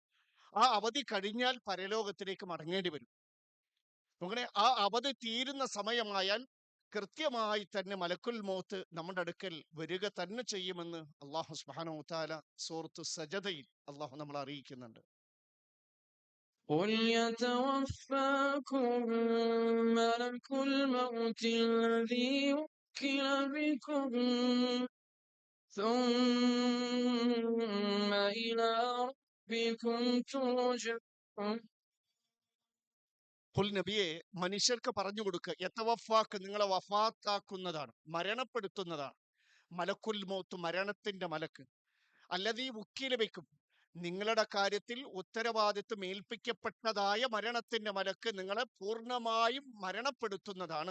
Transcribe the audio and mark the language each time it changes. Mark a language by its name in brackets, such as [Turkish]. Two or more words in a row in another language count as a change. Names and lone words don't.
[Malayalam] ആ അവധി കഴിഞ്ഞാൽ പരലോകത്തിലേക്ക് മടങ്ങേണ്ടി വരും. അങ്ങനെ ആ അവധി തീരുന്ന സമയമായാൽ കൃത്യമായി തന്നെ [Arabic] ملك الموت [Malayalam] നമ്മുടെ അടുക്കൽ വരിക തന്നെ ചെയ്യുമെന്ന് [Arabic] الله سبحانه وتعالى [Malayalam] സൂറത്തു സജദയിൽ അല്ലാഹു നമ്മളെ അറിയിക്കുന്നുണ്ട്. [Arabic] قل يتوفاكم ملك الموت الذي وكل بكم ثم إلى ربكم ترجعون. [Malayalam] ഖുൽ നബിയെ, മനുഷ്യർക്ക് പറഞ്ഞു കൊടുക്കുക, യതവഫാക്ക്, നിങ്ങളെ വഫാത്താക്കുന്നതാണ്, മരണപ്പെടുത്തുന്നതാണ്, [Arabic] ملك الموت, [Malayalam] മരണത്തിന്റെ മലക്ക്, [Arabic] الذي وكل بكم, [Malayalam] നിങ്ങളുടെ കാര്യത്തിൽ ഉത്തരവാദിത്വം ഏൽപ്പിക്കപ്പെട്ടതായ മരണത്തിന്റെ മലക്ക് നിങ്ങളെ പൂർണ്ണമായും മരണപ്പെടുത്തുന്നതാണ്.